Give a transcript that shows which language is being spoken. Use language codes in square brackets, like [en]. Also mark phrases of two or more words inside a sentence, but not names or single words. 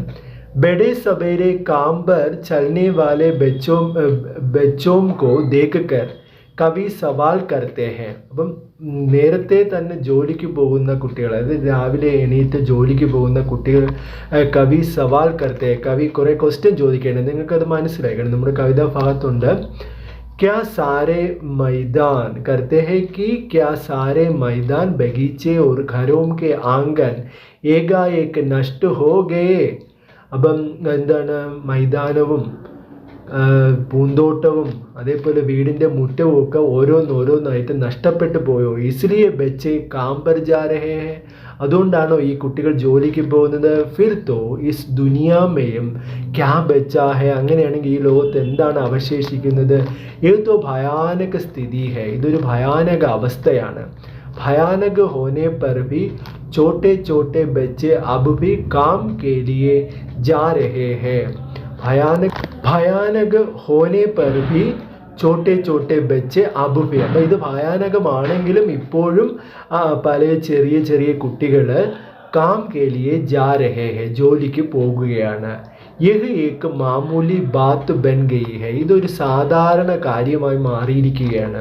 [hi] बड़े सबेरे काम पर चलने वाले बच्चों को देख कर कवि सवाल करते हैं. [ml] അപ്പം നേരത്തെ തന്നെ ജോലിക്ക് പോകുന്ന കുട്ടികൾ, അതായത് രാവിലെ എണീറ്റ് ജോലിക്ക് പോകുന്ന കുട്ടികൾ [hi] कवि सवाल करते, [ml] കവി കുറേ ക്വസ്റ്റ്യൻ ചോദിക്കേണ്ടത്. നിങ്ങൾക്കത് മനസ്സിലാക്കണം. നമ്മുടെ കവിതാ ഭാഗത്തുണ്ട് [hi] क्या सारे मैदान करते हैं कि क्या सारे मैदान बगीचे और घरों के आंगन एकाएक नष्ट हो गए. [ml] അപ്പം എന്താണ്, മൈതാനവും പൂന്തോട്ടവും അതേപോലെ വീടിൻ്റെ മുറ്റവും ഒക്കെ ഓരോന്നോരോന്നായിട്ട് നഷ്ടപ്പെട്ടു പോയോ. [hi] इसलिए बच्चे काम पर जा रहे हैं, [ml] അതുകൊണ്ടാണോ ഈ കുട്ടികൾ ജോലിക്ക് പോകുന്നത്. [hi] फिर तो इस दुनिया में क्या बचा है, [ml] അങ്ങനെയാണെങ്കിൽ ഈ ലോകത്ത് എന്താണ് അവശേഷിക്കുന്നത്. [hi] इत तो भयानक स्थिति है, [ml] ഇതൊരു ഭയാനക അവസ്ഥയാണ്. [hi] भयानक होने पर भी छोटे छोटे बच्चे अब भी काम के लिए जा रहे हैं. भयानक होने पर भी छोटे छोटे बच्चे अब भी. [ml] അപ്പോൾ ഇത് ഭയാനകമാണെങ്കിലും ഇപ്പോഴും പല ചെറിയ ചെറിയ കുട്ടികൾ [hi] काम के लिए जा रहे हैं, [ml] ജോലിക്ക് പോകുകയാണ്. [hi] यह एक मामूली बात बन गई है, [ml] ഇതൊരു സാധാരണ കാര്യമായി മാറിയിരിക്കുകയാണ്.